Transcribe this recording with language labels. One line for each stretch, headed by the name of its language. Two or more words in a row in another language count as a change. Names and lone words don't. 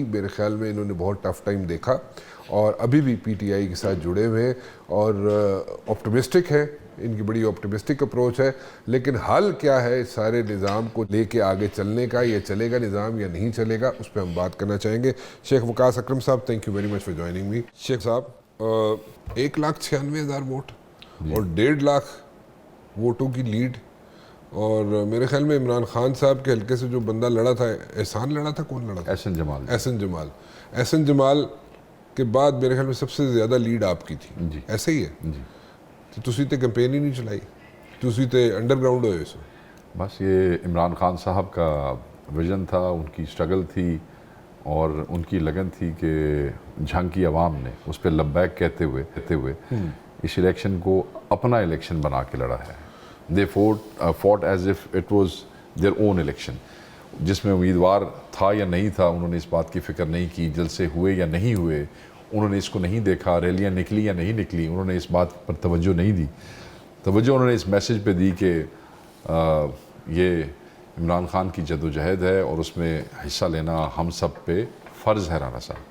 Urdu: میرے خیال میں انہوں نے بہت
English: tough time
Urdu: دیکھا اور ابھی بھی PTI کے ساتھ جڑے ہوئے ہیں اور آپٹمسٹک ہیں، ان کی بڑی
English: optimistic approach
Urdu: ہے. لیکن حل کیا ہے اس سارے نظام کو لے کے آگے چلنے کا؟ یہ چلے گا نظام یا نہیں چلے گا؟ اس پہ ہم بات کرنا چاہیں گے. شیخ وقاص اکرم صاحب،
English: thank you very much for joining me.
Urdu: شیخ صاحب، 1,96,000 ووٹ اور 1.5 لاکھ ووٹوں کی لیڈ، اور میرے خیال میں عمران خان صاحب کے حلقے سے جو بندہ لڑا تھا، احسان لڑا تھا، کون لڑا تھا؟ احسن جمال کے بعد میرے خیال میں سب سے زیادہ لیڈ آپ کی تھی. جی ایسے ہی ہے جی.
Punjabi: تو تسی تے کیمپین ہی نہیں چلائی، تسی تے
English: under ground
Punjabi: ہوئے سو.
Urdu: بس یہ عمران خان صاحب کا ویژن تھا، ان کی اسٹرگل تھی اور ان کی لگن تھی کہ جھنگ کی عوام نے اس پہ لبیک کہتے ہوئے اس الیکشن کو اپنا الیکشن بنا کے لڑا ہے.
English: دے fought as if it was their own election.
Urdu: جس میں امیدوار تھا یا نہیں تھا انہوں نے اس بات کی فکر نہیں کی، جلسے ہوئے یا نہیں ہوئے انہوں نے اس کو نہیں دیکھا، ریلیاں نکلی یا نہیں نکلی انہوں نے اس بات پر توجہ نہیں دی. توجہ انہوں نے اس میسج پہ دی کہ یہ عمران خان کی جدوجہد ہے اور اس میں حصہ لینا ہم سب پہ فرض ہے رانا صاحب.